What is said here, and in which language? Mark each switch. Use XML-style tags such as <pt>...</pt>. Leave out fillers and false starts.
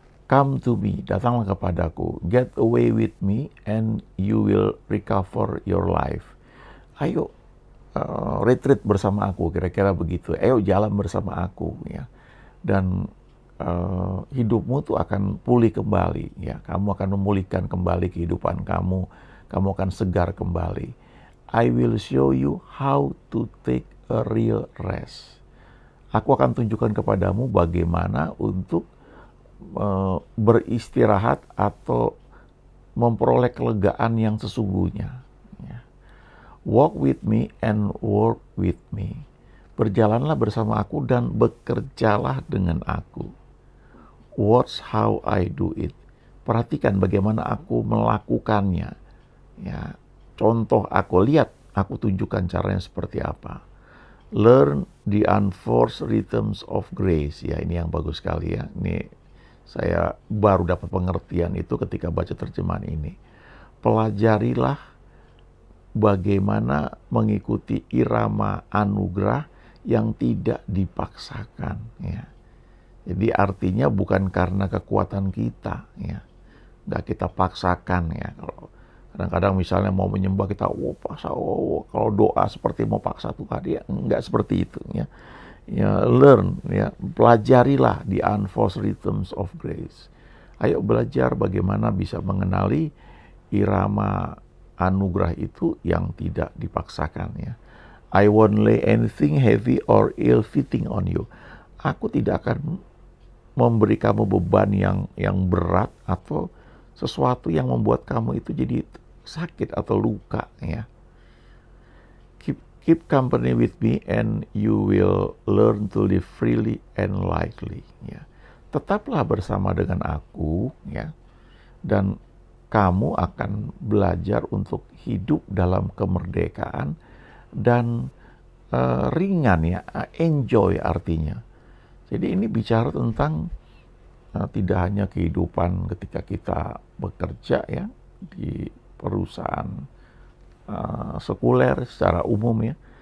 <en>Come to me,</en> <id>datanglah kepadaku,</id> <en>get away with me and you will recover your life.</en> <id>Ayo retreat bersama aku, kira-kira begitu. Ayo jalan bersama aku ya. Dan hidupmu tuh akan pulih kembali ya. Kamu akan memulihkan kembali kehidupan kamu. Kamu akan segar kembali.</id> <en>I will show you how to take a real rest.</en> <id>Aku akan tunjukkan kepadamu bagaimana untuk beristirahat atau memperoleh kelegaan yang sesungguhnya. Ya.</id> <en>Walk with me and work with me.</en> <id>Berjalanlah bersama aku dan bekerjalah dengan aku.</id> <en>Watch how I do it.</en> <id>Perhatikan bagaimana aku melakukannya. Ya, contoh aku, lihat aku tunjukkan caranya seperti apa.</id> <en>Learn the unforced rhythms of grace.</en> <id>Ya, ini yang bagus sekali ya. Ini saya baru dapat pengertian itu ketika baca terjemahan ini. Pelajarilah bagaimana mengikuti irama anugerah yang tidak dipaksakan. Ya. Jadi artinya bukan karena kekuatan kita, ya, nggak kita paksakan ya. Kalau kadang-kadang misalnya mau menyembah kita, paksa, kalau doa seperti mau paksa Tuhan, ya nggak seperti itu, ya.</id> <en>Ya, learn, ya,</en> <id>pelajarilah</id> <en>the unforced rhythms of grace.</en> <id>Ayo belajar bagaimana bisa mengenali irama anugerah itu yang tidak dipaksakan ya.</id> <en>I won't lay anything heavy or ill-fitting on you.</en> <id>Aku tidak akan memberi kamu beban yang berat atau sesuatu yang membuat kamu itu jadi sakit atau luka ya.</id> <en>Keep company with me and you will learn to live freely and lightly.</en> <id>Ya. Tetaplah bersama dengan aku, ya, dan kamu akan belajar untuk hidup dalam kemerdekaan dan ringan ya, enjoy artinya. Jadi ini bicara tentang tidak hanya kehidupan ketika kita bekerja ya di perusahaan sekuler secara umum ya.</id>